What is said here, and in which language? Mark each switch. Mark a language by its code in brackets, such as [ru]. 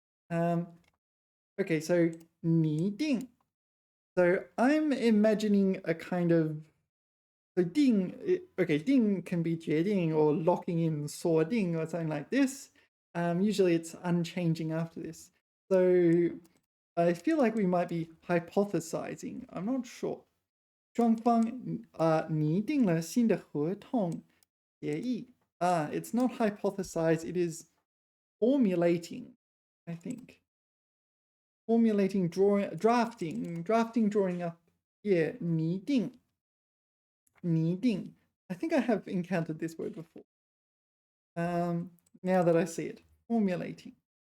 [en] Okay, so 拟定.So I'm imagining a kind of, so 定, okay, 定 can be 决定 or locking in 锁定 or something like this. Usually it's unchanging after this. So I feel like we might be hypothesizing. I'm not sure. [zh] 双方拟定了新的合同协议. [en] It's not hypothesize, it is formulating, I think. Formulating, drafting, drawing up. Yeah, 拟定. I think I have encountered this word before. Now that I see it, formulating.